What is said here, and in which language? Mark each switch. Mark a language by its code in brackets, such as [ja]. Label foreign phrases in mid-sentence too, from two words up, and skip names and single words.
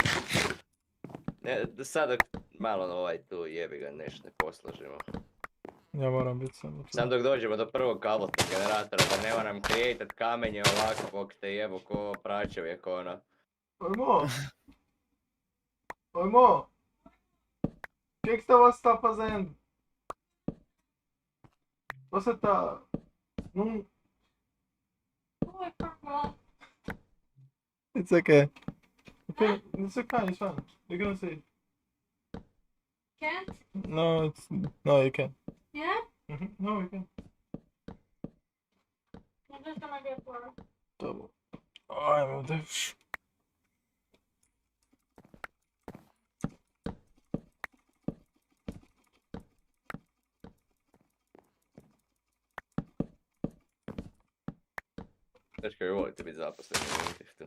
[hr] Sad dok malo tu jebi ga nešto ne posložimo. Ja moram biti samo tu. Sam dok dođemo do prvog kabelskog generatora da ne moram creatat kamenje ovako kog te jebo ko pračovjek ono. Ojmo! Ojmo! [nl] Kijk sta wat stappen zijn. Was het daar? [en] It's okay. It's okay, it's fine. You're gonna see. Can't? No, no, you can. Yeah? No, you can. I'm just gonna get for Double. [hr] Ajmo, devš. Znaš kako volite biti zaposleni u Minecraftu.